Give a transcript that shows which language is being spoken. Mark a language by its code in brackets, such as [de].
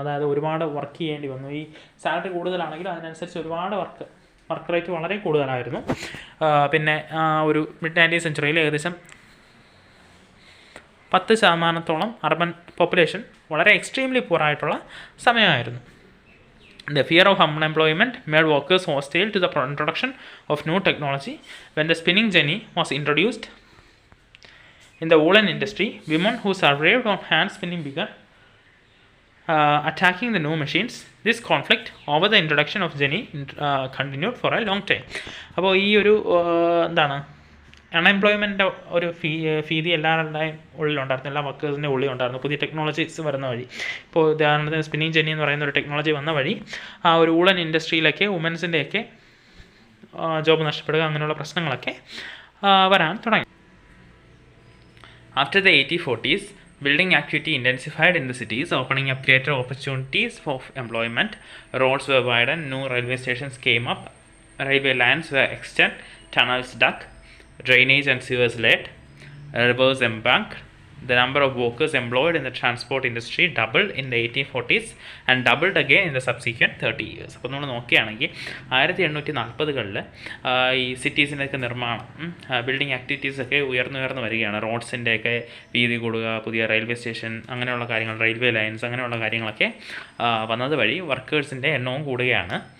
[ml] അതായത് ഒരുപാട് വർക്ക് ചെയ്യേണ്ടി വന്നു. ഈ സാലറി കൂടുതലാണെങ്കിലും അതിനനുസരിച്ച് ഒരുപാട് വർക്ക് റേറ്റ് വളരെ കൂടുതലായിരുന്നു. പിന്നെ ഒരു മിഡ്-19th സെഞ്ച്വറിയിൽ ഏകദേശം 10% അർബൻ പോപ്പുലേഷൻ വളരെ എക്സ്ട്രീംലി പൂർ ആയിട്ടുള്ള സമയമായിരുന്നു. [en] The fear of unemployment made workers hostile to the introduction of new technology. When the spinning jenny was introduced in the woolen industry, women who survived on hand spinning began attacking the new machines. This conflict over the introduction of jenny continued for a long time. [ml] അപ്പോൾ ഈ ഒരു എന്താണ് unemployment ഒരു ഭീതി എല്ലാവരുടെയും ഉള്ളിലുണ്ടായിരുന്നു, എല്ലാ വർക്കേഴ്സിൻ്റെ ഉള്ളിലുണ്ടായിരുന്നു. പുതിയ technologies വരുന്ന വഴി, ഇപ്പോൾ ഉദാഹരണത്തിന് സ്പിന്നിങ് ജെന്നി എന്ന് പറയുന്ന ഒരു ടെക്നോളജി വന്ന വഴി ആ ഒരു വൂളൻ ഇൻഡസ്ട്രിയിലൊക്കെ വുമൻസിൻ്റെയൊക്കെ ജോബ് നഷ്ടപ്പെടുക, അങ്ങനെയുള്ള പ്രശ്നങ്ങളൊക്കെ വരാൻ തുടങ്ങി. [en] After the 1840s, building activity intensified in the cities, opening up greater opportunities for employment. Roads were widened, new railway stations came up, railway lines were extended, tunnels dug, drainage and sewers laid, rivers embanked. The number of workers employed in the transport industry doubled in the 1840s and doubled again in the subsequent 30 years. [ml] അപ്പോൾ നമ്മൾ നോക്കുകയാണെങ്കിൽ 1840കളിൽ ഈ സിറ്റീസിൻ്റെയൊക്കെ നിർമ്മാണം, building ആക്ടിവിറ്റീസൊക്കെ ഉയർന്നു വരികയാണ്. റോഡ്സിൻ്റെയൊക്കെ വീതി കൂടുക, പുതിയ റെയിൽവേ സ്റ്റേഷൻ, അങ്ങനെയുള്ള കാര്യങ്ങൾ, റെയിൽവേ ലൈൻസ്, അങ്ങനെയുള്ള കാര്യങ്ങളൊക്കെ വന്നത് വഴി വർക്കേഴ്സിൻ്റെ എണ്ണവും കൂടുകയാണ്.